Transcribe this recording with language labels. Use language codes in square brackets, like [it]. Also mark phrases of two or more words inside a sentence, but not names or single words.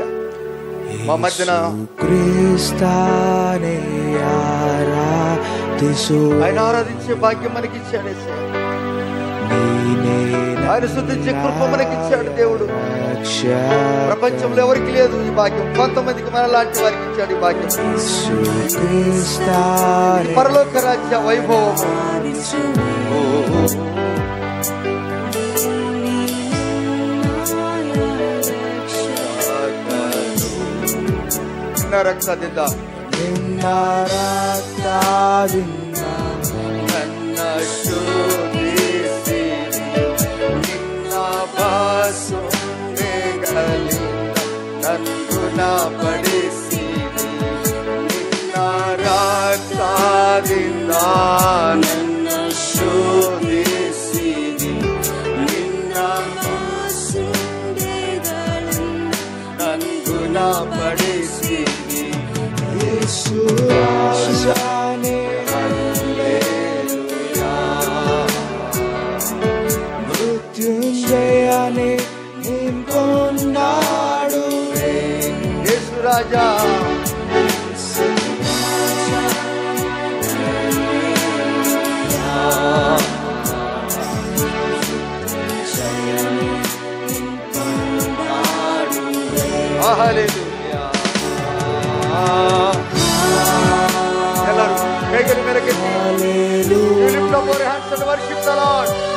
[te] మా మధ్యన ఆయన ఆరాధించే భాగ్యం మనకిచ్చాడు యేసయ్యా. ఆయన స్తుతించే కృప మనకిచ్చాడు దేవుడు. ప్రపంచంలో ఎవరికి లేదు ఈ భాగ్యం, కొంతమందికి మనలాంటి వారికి ఇచ్చాడు ఈ భాగ్యం. పరలోక రాజ్య వైభవం [kn] ರಕ್ತದಿಂದ ನಿನ್ನ ರಕ್ತದಿಂದ ನನ್ನ ಶೋಧಿಸಿ ನಿನ್ನ ಬಾಸುಂಡೆಗಳಿಂದ ನನ್ನನ್ನ ಪಡಿಸಿರಿ. ನಿನ್ನ ರಕ್ತದಿಂದ ನನ್ನ ಶೋಧಿಸಿರಿ. ನಿನ್ನ ಬಾಸುಂಡೆಗಳಿಂದ ನನ್ನನ್ನ ಪಡಿಸಿರಿ. [te] యేసురాజానే హల్లెలూయా. మృత్యుంజయానే నిన్ను కొన్నాడునే. యేసురాజా హల్లెలూయా. Beggar mereketti. [en] You lift up your hands and worship the Lord.